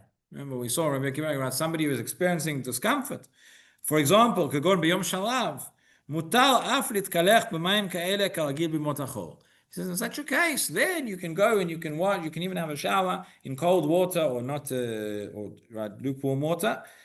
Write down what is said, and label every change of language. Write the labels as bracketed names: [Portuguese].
[English] Remember we saw Rabbi Kenigsberg, somebody who is experiencing discomfort. For example, [Hebrew] כגון ביום שלב, מותר אף להתקלח במים כאלה כרגיל בימות החול. [English] He says, in such a case, then you can go and you can wash, you can even have a shower in cold water or not, or right, lukewarm water.